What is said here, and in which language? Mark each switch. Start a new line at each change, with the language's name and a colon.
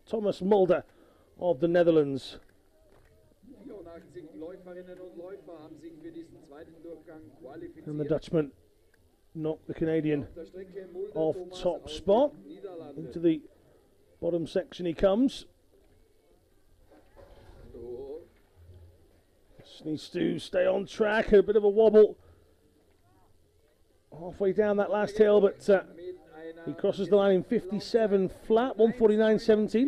English: Thomas Mulder of the Netherlands.
German: 84 Läuferinnen und Läufer haben sich für diesen zweiten Durchgang qualifiziert.
English: And the Dutchman knocked the Canadian off top spot. Into the bottom section he comes. Just needs to stay on track. A bit of a wobble halfway down that last hill, but he crosses the line in 57 flat, 1:49.17.